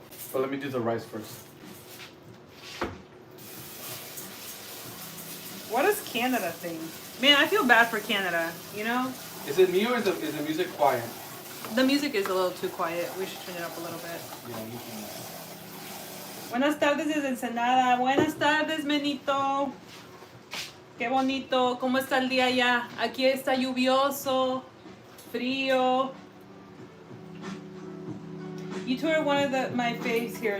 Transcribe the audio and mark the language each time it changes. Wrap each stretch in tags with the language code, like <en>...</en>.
<en>But let me do the rice first. What does Canada think? Man, I feel bad for Canada, you know? Is it me or is the music quiet? The music is a little too quiet. We should turn it up a little bit. Yeah, you can.</en> <es>Buenas tardes desde Ensenada. Buenas tardes, Menito. Qué bonito. ¿Cómo está el día allá? Aquí está lluvioso, frío.</es> <en>You two are one of my faves here.</en>